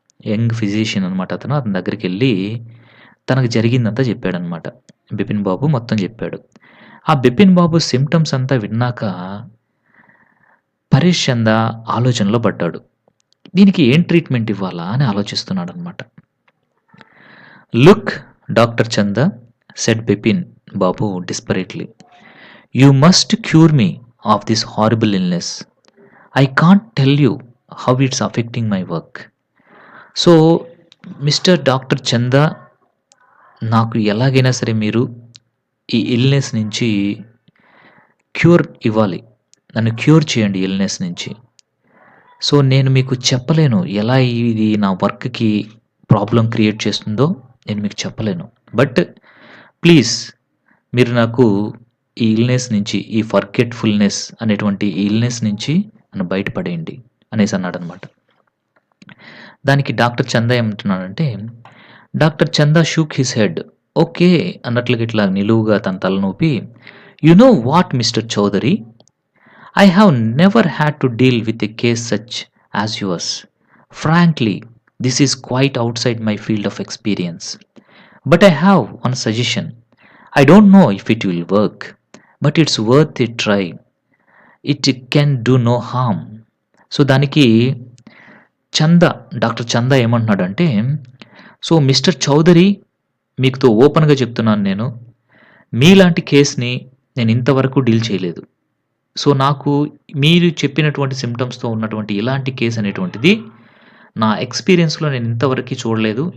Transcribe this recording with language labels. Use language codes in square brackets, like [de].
[te] Young physician అనమాట అతను. అతని దగ్గరికెళ్ళి తనకు జరిగిందంతా చెప్పాడనమాట. బిపిన్ బాబు మొత్తం చెప్పాడు. ఆ బిపిన్ బాబు సిమ్టమ్స్ అంతా విన్నాక పరేష్ చంద ఆలోచనలో పడ్డాడు. దీనికి ఏం ట్రీట్మెంట్ ఇవ్వాలా అని ఆలోచిస్తున్నాడనమాట. [en] "Look doctor Chanda," said Bipin Babu desperately, "you must cure me of this horrible illness. I can't tell you how it's affecting my work." [te] So, mister doctor చంద, నాకు ఎలాగైనా సరే మీరు ఈ ఇల్‌నెస్ నుంచి క్యూర్ ఇవ్వాలి. నన్ను క్యూర్ చేయండి ఇల్‌నెస్ నుంచి. సో, నేను మీకు చెప్పలేను ఎలా ఇది నా వర్క్‌కి ప్రాబ్లమ్ క్రియేట్ చేస్తుందో నేను మీకు చెప్పలేను. బట్ ప్లీజ్ మీరు నాకు ఈ ఇల్‌నెస్ నుంచి, ఈ ఫర్గెట్‌ఫుల్‌నెస్ అనేటువంటి ఈ ఇల్‌నెస్ నుంచి నన్ను బయటపడేయండి అనేసి అన్నాడనమాట. దానికి డాక్టర్ చంద ఏమంటున్నాడంటే డాక్టర్ చంద [en] Shook his head. [te] ఓకే అన్నట్లుగా ఇట్లా నిలువుగా తన తలనూపి, [en] "You know what mister Chaudhary, I have never had to deal with a case such as yours. Frankly, this is quite outside my field of experience. But I have one suggestion. I don't know if it will work, but it's worth a try. It can do no harm." [te] So, దానికి doctor చంద ఏమంటున్నాడంటే, "so, mister Chowdary, మీతో ఓపెన్‌గా చెప్తున్నాను నేను. మీలాంటి కేస్‌ని నేను ఇంతవరకు deal చేయలేదు. సో, నాకు మీరు చెప్పినటువంటి సిమ్టమ్స్‌తో ఉన్నటువంటి ఇలాంటి కేస్ అనేటువంటిది నా ఎక్స్‌పీరియన్స్‌లో నేను ఇంతవరకి చూడలేదు.